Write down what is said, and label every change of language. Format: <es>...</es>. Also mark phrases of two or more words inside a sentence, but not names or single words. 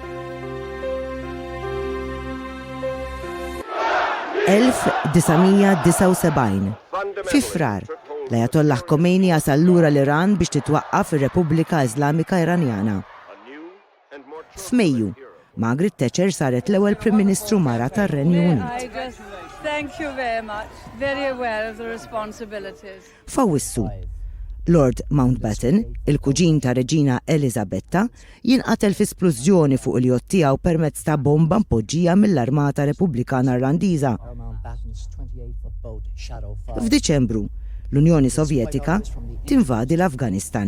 <mt>1979 fi frar l-Ajatollah Khomeini jasal lura l-Iran biex titwaqqaf ir-Repubblika Iżlamika Iranjana. F'Mejju, Margaret Thatcher saret l-ewwel Prim Ministru mara tar-Renju Unit.</mt> <en>Thank you very much. Very aware of the responsibilities.</en> <mt>F'Awwissu, Lord Mountbatten, il-kuġin ta' Reġina Elisabetta, jinqatel fi splużjoni fuq il-jott tiegħu permezz ta' bomba mpoġġija mill-Armata Repubblikana Irlandiża. F'Diċembru, l-Unjoni Sovjetika tinvadi l-Afganistan.</mt>